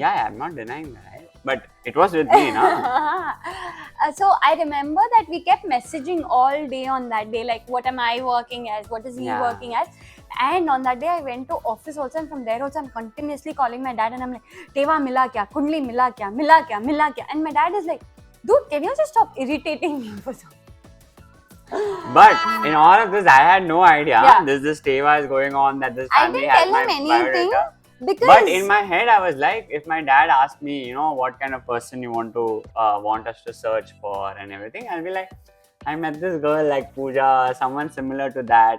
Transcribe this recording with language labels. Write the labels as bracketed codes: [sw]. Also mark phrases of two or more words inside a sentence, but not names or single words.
[en] Yeah, I'm not denying that. But it was with me, no? So I remember that we kept messaging all day on that day, like what am I working as, what is he working as. And on that day I went to office also, and from there also I'm continuously calling my dad and I'm like, [hi] टेवा मिला क्या, कुंडली मिला क्या. [en] And my dad is like, dude, can you just stop irritating me for something? But in all of this, I had no idea this Teva is going on, that this family has my biodata. I didn't tell him anything. But in my head, I was like, if my dad asked me, you know, what kind of person you want us to search for and everything, I'll be like, I met this girl like Pooja, someone similar to that.